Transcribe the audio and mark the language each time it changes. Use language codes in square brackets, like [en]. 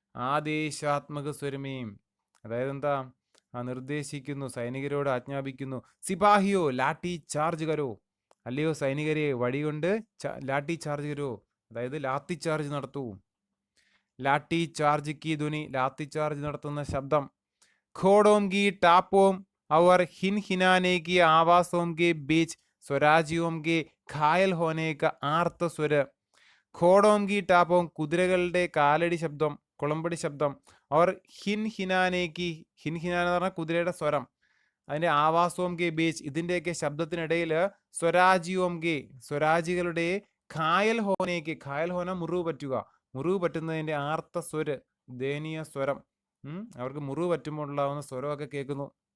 [hi] ആദേശാത്മക സ്വരമേയും, [ml] അതായത് എന്താ, നിർദ്ദേശിക്കുന്നു, സൈനികരോട് ആജ്ഞാപിക്കുന്നു. [hi] സിപാഹിയോ ലാഠി ചാർജ് കരോ, [ml] അല്ലയോ സൈനികരെ വടികൊണ്ട് [hi] ലാഠി ചാർജ് കരോ, [ml] അതായത് ലാത്തി ചാർജ് നടത്തൂ. [hi] ലാഠി ചാർജ് കി ധ്വനി, [ml] ലാത്തി ചാർജ് നടത്തുന്ന ശബ്ദം. [hi] ഘോടോം കി ടാപ്പോം और हिन हिनाने की आवासों के बीच स्वराजियों के घायल होने का [ml] ആർത്ത സ്വര. [hi] ഘോടോം കി ടാപ്പോം, [ml] കുതിരകളുടെ കാലടി ശബ്ദം, കുളമ്പടി ശബ്ദം. അവർ [hi] ഹിൻ ഹിനാനേക്ക്, ഹിൻ ഹിനാന [ml] എന്ന് പറഞ്ഞാൽ കുതിരയുടെ സ്വരം, അതിന്റെ [hi] ആവാസോം കെ ബീച്ച്, [ml] ഇതിന്റെയൊക്കെ ശബ്ദത്തിനിടയിൽ [hi] സ്വരാജിയോം കെ, [ml] സ്വരാജികളുടെ [hi] ഘായൽ ഹോനേക്ക്, ഘായൽ ഹോന [ml] മുറിവ് പറ്റുക, മുറിവ് പറ്റുന്നതിന്റെ ആർത്ത സ്വര്, ദയനീയ സ്വരം, അവർക്ക് മുറിവ് പറ്റുമ്പോൾ ഉണ്ടാവുന്ന സ്വരമൊക്കെ കേൾക്കുന്നു.